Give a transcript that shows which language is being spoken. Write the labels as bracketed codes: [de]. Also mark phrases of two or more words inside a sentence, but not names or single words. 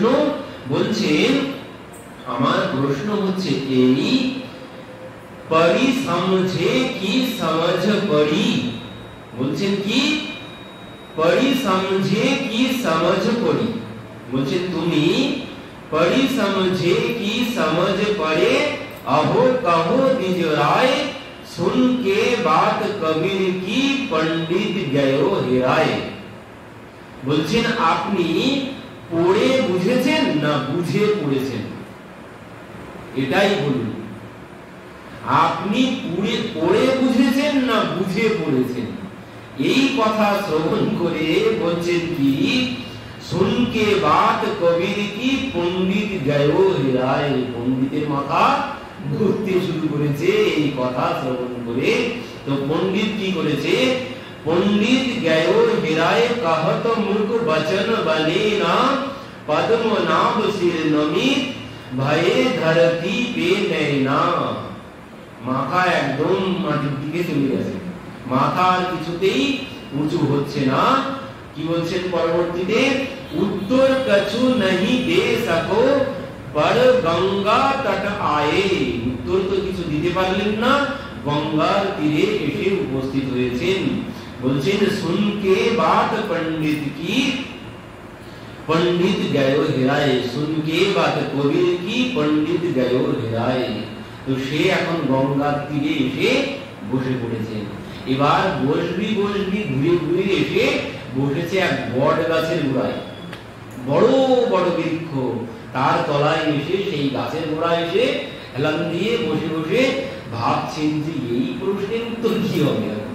[bn] বলছেন, আমার প্রশ্ন হচ্ছে এই, [hi] पढ़ि समझे कि समझ पढ़ि। [bn] বলছেন কি? [hi] पढ़ि समझे कि समझ पढ़ि। [bn] বলছেন, তুমি [hi] पढ़ि समझे कि समझ पढ़े, अहो कहो निज राय, सुन के बात कबीर की पंडित गयो हेराय। [bn] বলছেন, আপনি পড়ে বুঝেছেন না বুঝে পড়েছেন? এটাই বলুন, আপনি পড়ে বুঝেছেন না বুঝে পড়েছেন? এই কথা শ্রবণ করে বলছেন কি, [hi] सुनके बात कबीर की पंडित गयो हेराय। [bn] পণ্ডিতের মাথা ঘুরতে শুরু করেছে এই কথা শ্রবণ করে। তো পণ্ডিত কি করেছে? [hi] पंडित गयो हिराय कहत मुख बचन बने ना, पद्मनाभ सिर नमित भये धरती पे नैना। [bn] মাথা একদম মাটির দিকে চলে গেছে, মাথা আর কিছুতেই উঁচু হচ্ছে না। কি বলছেন পরবর্তীতে? [hi] उत्तर कछु नहीं दे सको, पर गंगा तट आए। [bn] উত্তর তো কিছু দিতে পারলেন না, গঙ্গার তীরে এসে উপস্থিত হয়েছেন। [hi] বলছেন, सुनके बात पंडित की पंडित गयो हेराय। सुनके बात कबीर की पंडित गयो हेराय। [bn] তো সে এখন গঙ্গার তীরে এসে বসে পড়েছেন। এবার বসবি ঘুরে ঘুরে এসে বসেছে এক বট গাছের গোড়ায়, বড় বড় বৃক্ষ, তার তলায় এসে সেই গাছের গোড়ায় এসে হেলান দিয়ে বসে বসে ভাবছেন যে এই প্রশ্নের উত্তর কি হবে।